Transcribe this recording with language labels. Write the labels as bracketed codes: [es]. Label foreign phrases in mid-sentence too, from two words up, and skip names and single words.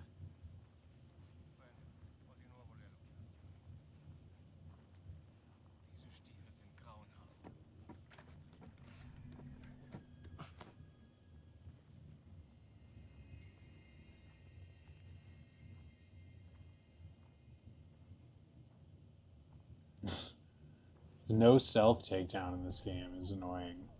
[it] Bene, ho di nuovo le allocchiate. [de] Diese Stiefel sind grauenhaft. [en] No self takedown in this game is annoying.